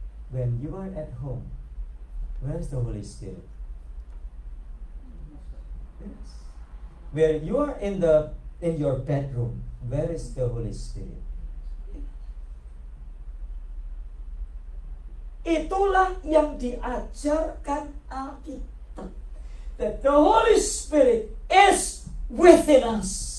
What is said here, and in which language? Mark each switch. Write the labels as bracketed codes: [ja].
[en] When you are at home, where is the Holy Spirit? Yes. Where you are in your bedroom, where is the Holy Spirit? [id] Itulah yang diajarkan Alkitab. [en] That the Holy Spirit is within us.